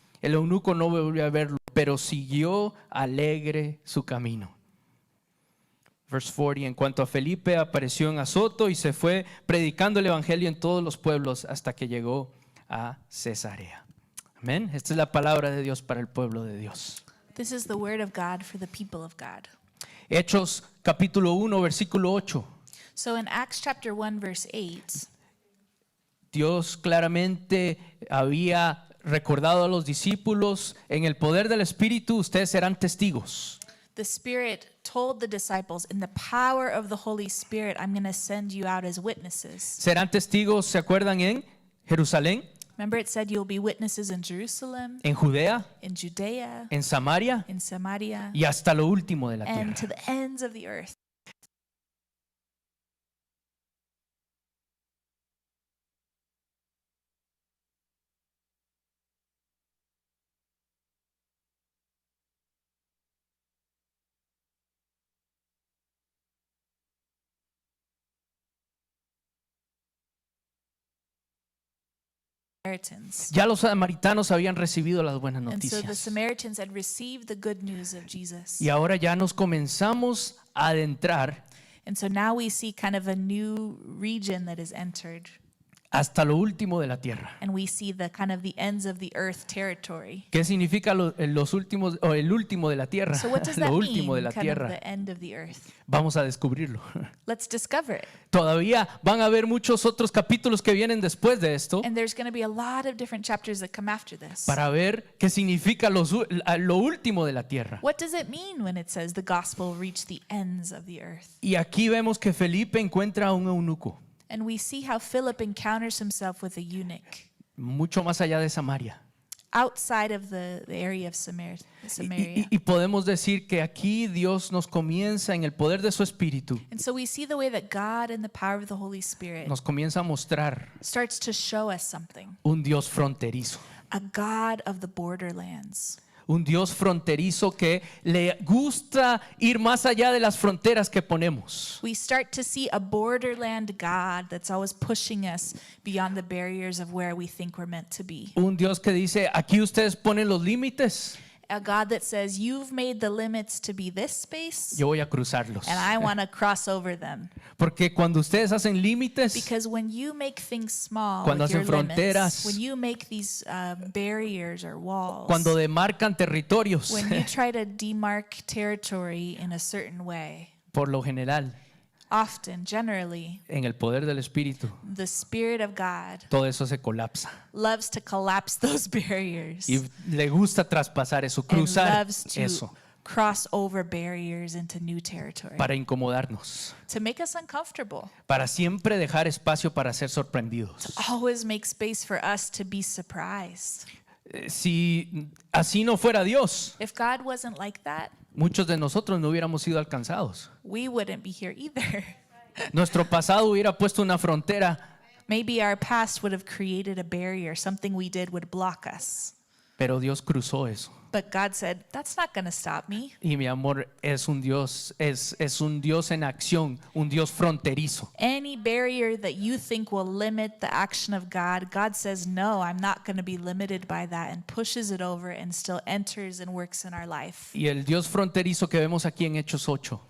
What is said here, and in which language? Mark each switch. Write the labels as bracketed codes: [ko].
[es] El eunuco no volvió a verlo, pero siguió alegre su camino. [en] Verse 40. [es] En cuanto a Felipe, apareció en Azoto y se fue predicando el evangelio en todos los pueblos hasta que llegó a Cesarea. Amén. Esta es la palabra de Dios para el pueblo de Dios. [en] This is the word of God for the people of God. [es] Hechos capítulo 1, versículo 8. [en] So in Acts chapter 1, verse 8, [es] Dios claramente había recordado a los discípulos, en el poder del Espíritu ustedes serán testigos. [en] the Spirit told the disciples, in the power of the Holy Spirit, I'm going to send you out as witnesses. [es] Serán testigos, ¿se acuerdan? En Jerusalén, [en] Remember, it said you'll be witnesses in Jerusalem, [es] en Judea, [en] in Judea, [es] en Samaria [en] in Samaria, [es] y hasta lo último de la [en] and to [es] tierra. [en] the ends of the earth. Samaritans. [es] Ya los samaritanos habían recibido las buenas [en] And so the [es] noticias. [en] Samaritans had received the good news of Jesus. [es] Y ahora ya nos comenzamos a adentrar [en] And so now we see kind of a new region that is entered. [es] hasta lo último de la tierra. [en] And we see the kind of the ends of the earth territory. [es] ¿Qué significa los últimos o el último de la tierra? [en] So what does that [es] Lo [en] mean, [es] último de la [en] kind of [es] tierra. [en] the end of the earth? [es] Vamos a descubrirlo. [en] Let's discover it. [es] Todavía van a haber muchos otros capítulos que vienen después de esto [en] And there's going to be a lot of different chapters that come after this. [es] para ver qué significa lo último de la tierra. [en] What does it mean when it says the gospel reached the ends of the earth? [es] Y aquí vemos que Felipe encuentra a un eunuco, [en] And we see how Philip encounters himself with a eunuch [es] mucho más allá de Samaria. [en] outside of the area of Samaria. [es] Y podemos decir que aquí Dios nos comienza en el poder de su Espíritu, [en] And so we see the way that God in the power of the Holy Spirit [es] nos comienza a mostrar [en] starts to show us something. [es] un Dios fronterizo. [en] A God of the borderlands. [es] Un Dios fronterizo que le gusta ir más allá de las fronteras que ponemos. [en] We start to see a borderland God that's always pushing us beyond the barriers of where we think we're meant to be. [es] Un Dios que dice, aquí ustedes ponen los límites, [en] A God that says, you've made the limits to be this space, [es] yo voy a cruzarlos. [en] and I want to cross over them. [es] Porque cuando ustedes hacen límites, [en] Because when you make things small, [es] Cuando [en] with your [es] hacen fronteras, [en] limits, when you make these barriers or walls, [es] cuando demarcan territorios, [en] when you try to demark territory in a certain way, [es] por lo general, [en] often, generally, [es] en el poder del Espíritu, [en] the Spirit of God [es] todo eso se colapsa. [en] loves to collapse those barriers [es] Y le gusta traspasar eso, [en] and [es] cruzar [en] loves to [es] eso, [en] cross over barriers into new territory [es] para incomodarnos, [en] to make us uncomfortable, [es] para siempre dejar espacio para ser sorprendidos. [en] always make space for us to be surprised. [es] Si así no fuera Dios, [en] If God wasn't like that, [es] muchos de nosotros no hubiéramos sido alcanzados. [en] we wouldn't be here either. [es] Nuestro pasado hubiera puesto una frontera, [en] Maybe our past would have created a barrier, something we did would block us. [es] pero Dios cruzó eso. [en] But God said, that's not going to stop me. [es] Y mi amor es un Dios, es un Dios en acción, un Dios fronterizo. [en] Any barrier that you think will limit the action of God, God says, no, I'm not going to be limited by that, and pushes it over and still enters and works in our life. [es] Y el Dios fronterizo que vemos aquí en Hechos 8